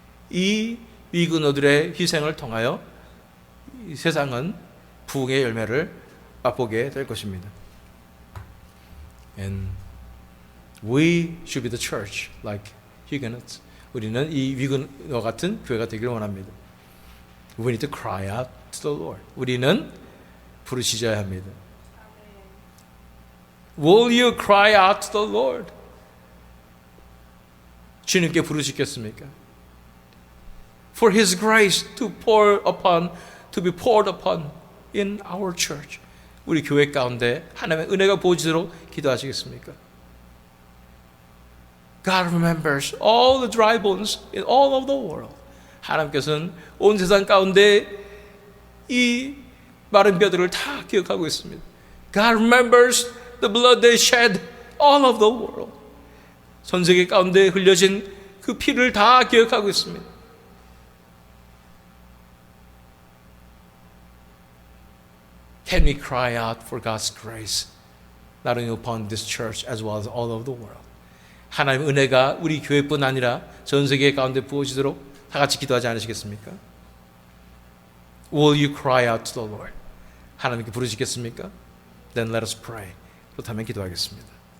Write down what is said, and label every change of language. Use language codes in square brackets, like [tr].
[ko] 이 위그노들의 희생을 통하여 이 세상은 부흥의 열매를 맛보게 될 것입니다. [en] And we should be the church like Huguenots. [ko] 우리는 이 위그노 같은 교회가 되기를 원합니다. [en] We need to cry out to the Lord. [ko] 우리는 부르짖어야 합니다. [en] Will you cry out to the Lord? [ko] 주님께 부르시겠습니까? [en] For His grace to be poured upon in our church. [ko] 우리 교회 가운데 하나님의 은혜가 부어지도록 기도하시겠습니까? [en] God remembers all the dry bones in all of the world. [ko] 하나님께서는 온 세상 가운데 이 마른 뼈들을 다 기억하고 있습니다. [en] God remembers the blood they shed all of the world. [ko] 전 세계 가운데 흘려진 그 피를 다 기억하고 있습니다. [en] Can we cry out for God's grace, not only upon this church as well as all over the world? [ko] 하나님의 은혜가 우리 교회뿐 아니라 전 세계 가운데 부어지도록 다 같이 기도하지 않으시겠습니까? [en] Will you cry out to the Lord? [ko] 하나님께 부르시겠습니까? [en] Then let us pray. [ko] 그렇다면 기도하겠습니다.